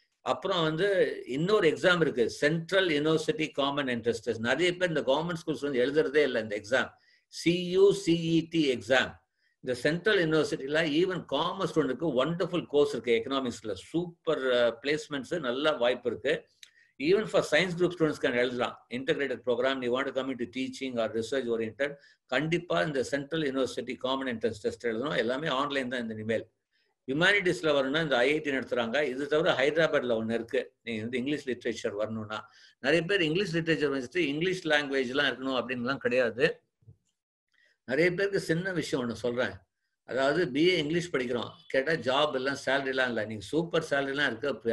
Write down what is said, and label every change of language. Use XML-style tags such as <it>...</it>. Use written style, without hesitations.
<ta>அப்புறம் வந்து இன்னொரு எக்ஸாம் இருக்கு, central university common entrance test. நிறைய பேர் இந்த கவர்மெண்ட் ஸ்கூல்ஸ் வந்து எழுதுறதே இல்லை இந்த எக்ஸாம், CUCET எக்ஸாம். இந்த சென்ட்ரல் யூனிவர்சிட்டியில் ஈவன் காமர்ஸ் ஸ்டூடெண்ட்டுக்கு ஒண்டர்ஃபுல் கோர்ஸ் இருக்கு, எக்கனாமிக்ஸ்ல சூப்பர் பிளேஸ்மெண்ட்ஸ், நல்ல வாய்ப்பு இருக்கு.</ta> <en>Even for science group students can எழுதலாம். integrated program, you want to come into teaching or research oriented,</en> <ta>கண்டிப்பா</ta> <en>இந்த central university common entrance test எழுதணும்.</en> <ta>எல்லாமே ஆன்லைன் தான் இந்த இனிமேல். ஹியூமானிட்டிஸ்ல வரணும்னா இந்த IIT நடத்துறாங்க. இது தவிர ஹைதராபாத்ல ஒன்று இருக்கு, நீங்க வந்து இங்கிலீஷ் லிட்ரேச்சர் வரணும்னா. நிறைய பேர் இங்கிலீஷ் லிட்ரேச்சர் வச்சுட்டு இங்கிலீஷ் லாங்குவேஜ்லாம் இருக்கணும் அப்படின்லாம் கிடையாது. நிறைய பேருக்கு சின்ன விஷயம் ஒன்று சொல்றேன், அதாவது BA இங்கிலீஷ் படிக்கிறோம், கேட்டால் ஜாப் எல்லாம் சேலரிலாம் இல்லை, நீங்கள் சூப்பர் சேலரிலாம் இருக்கு.</ta>